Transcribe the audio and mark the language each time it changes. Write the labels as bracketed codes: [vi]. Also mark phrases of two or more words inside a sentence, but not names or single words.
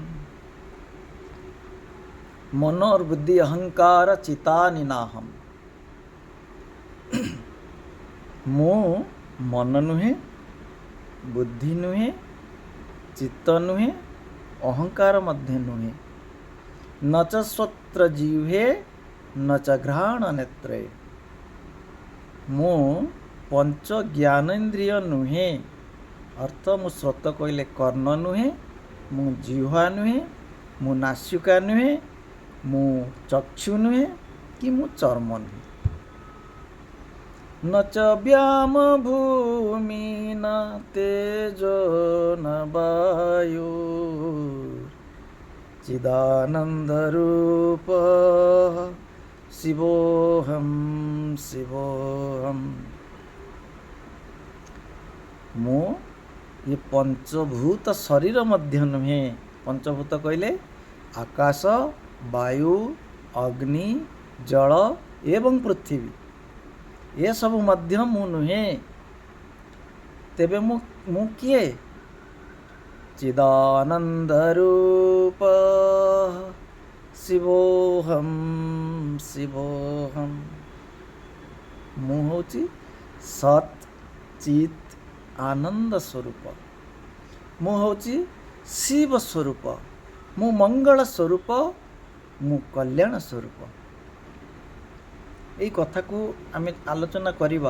[sa] मनोर्बुद्धि अहंकार चितानि नाहं। [or] ମୁଁ ମନ ନୁହେଁ, ବୁଦ୍ଧି ନୁହେଁ, ଚିତ୍ତ ନୁହେଁ, ଅହଙ୍କାର ମଧ୍ୟ ନୁହେଁ। [sa] न च श्रोत्रजिह्वे न च घ्राणनेत्रे। [or] ମୁଁ ପଞ୍ଚ ଜ୍ଞାନେନ୍ଦ୍ରିୟ ନୁହେଁ, ଅର୍ଥ ମୁଁ ଶ୍ରୋତ କହିଲେ କର୍ଣ୍ଣ ନୁହେଁ, ମୁଁ ଜିହ୍ୱା ନୁହେଁ, ମୁଁ ନାସିକା ନୁହେଁ, ମୁଁ ଚକ୍ଷୁ ନୁହେଁ, କି ମୁଁ ଚର୍ମ ନୁହେଁ। [sa] न च व्यामभूमिः न तेजो न वायुर्चिदानन्दरूप शिवोऽहं शिवोऽहं। [or] ମୁଁ [hi] ये पंचभूत शरीर [or] ମଧ୍ୟ ନୁହେଁ। [hi] पंचभूत କହିଲେ आकाश, वायु, अग्नि, जल एवं पृथ्वी, ये सब [or] ମଧ୍ୟ ମୁଁ ନୁହେଁ। ତେବେ ମୁଁ କିଏ? [sa] चिदानन्दरूप शिवोऽहं शिवोऽहं। [or] ମୁଁ ହେଉଛି ସତ୍ ଚିତ୍ ଆନନ୍ଦ ସ୍ୱରୂପ, ମୁଁ ହେଉଛି ଶିବ ସ୍ୱରୂପ, ମୁଁ ମଙ୍ଗଳ ସ୍ୱରୂପ, ମୁଁ କଲ୍ୟାଣ ସ୍ୱରୂପ। এই କଥାକୁ ଆମେ ଆଲୋଚନା କରିବା।